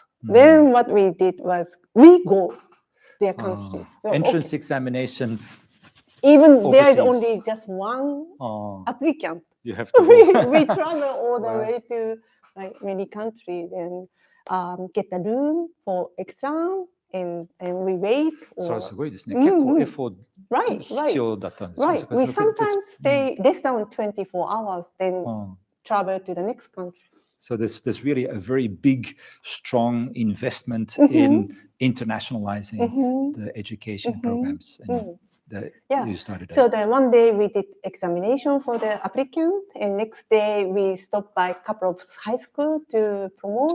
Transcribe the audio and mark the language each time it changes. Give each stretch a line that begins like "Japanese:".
English: Then what we did was we go their country. Entrance examination. Even overseas. There is only just one applicant. You have to go. we travel all the way to many countries and get the room for exam and we wait.
Japanese: それすごいですね。結構エフォー必要だったんですね。
English: Right. We sometimes stay less than 24 hours, then travel to the next country. So there's really a very big, strong investment in internationalizing the education programs. You started. So then one day we did examination for the applicant, and next day we stopped by a couple of high school to promote.